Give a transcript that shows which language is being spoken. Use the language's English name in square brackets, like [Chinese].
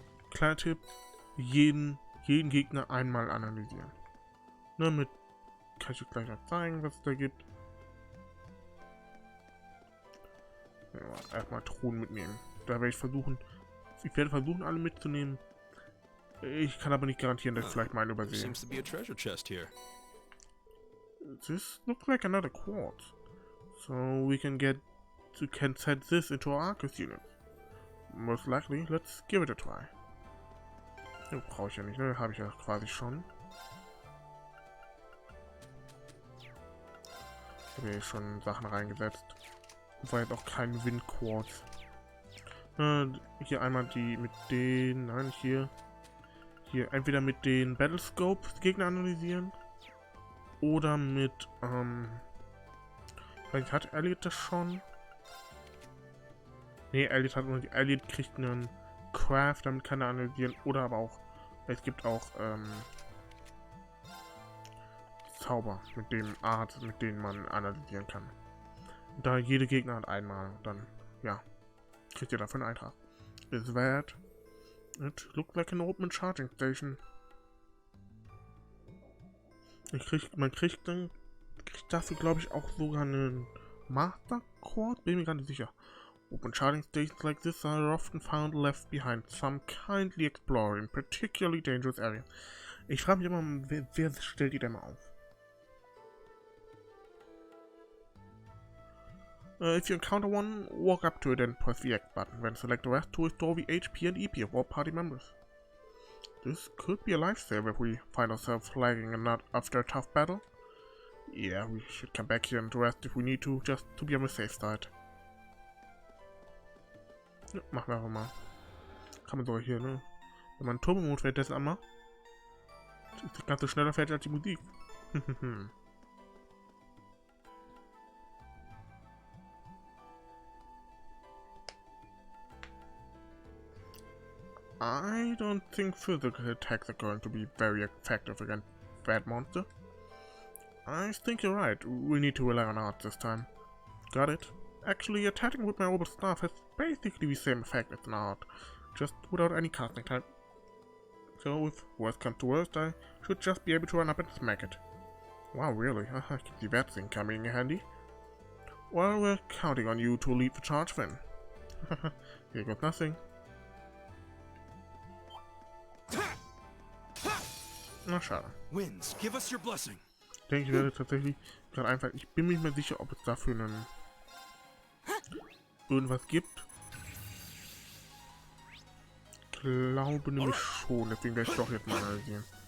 [German] Kleiner Tipp, jeden Gegner einmal analysieren. Ne, mit kann ich euch gleich noch zeigen, was es da gibt. Ja, erstmal Thron mitnehmen. Da werde ich werde versuchen, alle mitzunehmen. Ich kann aber nicht garantieren, dass ich vielleicht mal übersehe. [English] Seems to be a treasure chest here. This looks like another quartz. So we can set this into our Arcus unit. Most likely, let's give it a try. [German] Brauche ich ja nicht, ne? Habe ich ja quasi schon. Ich habe hier schon Sachen reingesetzt. War jetzt auch kein Windquartz. Hier einmal die mit den. Nein, hier hier entweder mit den Battlescopes Gegner analysieren oder mit, vielleicht hat Elliott das schon? Ne, Elliott hat nur, Elliott kriegt einen Craft, damit kann er analysieren, oder aber auch, es gibt auch, Zauber, mit dem Art, mit denen man analysieren kann. Da jede Gegner hat einmal, dann, ja, kriegt ihr dafür einen Eintrag. [English] Is that? It looks like an open charging station. [German] Man kriegt dafür, glaube ich, auch sogar einen Master Cord, bin mir gar nicht sicher. [English] Open charging stations like this are often found left behind some kindly explorer in particularly dangerous areas. [German] Ich frage mich immer, wer stellt die denn mal auf? [English] If you encounter one, walk up to it and press the X button, then select the rest to restore the HP and EP of all party members. This could be a lifesaver if we find ourselves lagging and not after a tough battle. Yeah, we should come back here and rest if we need to, just to be on the safe side. [German] Ja, machen wir einfach mal. Kann man sogar hier, ne? Wenn man Turbo-Mode währenddessen anmacht, ist das Ganze schneller fertig als die Musik. [English] I don't think physical attacks are going to be very effective against that monster. I think you're right. We need to rely on art this time. Got it? Actually, attacking with my orbital staff has basically the same effect as an art, just without any casting time. So if worst comes to worst, I should just be able to run up and smack it. Wow, really? I can see that thing coming in handy. Well, we're counting on you to lead the charge then. Here goes nothing. [German] Na, schade. [English] Winds, give us your blessing. [German] Ich denke, ich werde tatsächlich gerade einfach, ich bin mir nicht mehr sicher, ob es dafür einen irgendwas gibt. Ich glaube nämlich schon, deswegen werde ich doch jetzt mal analysieren.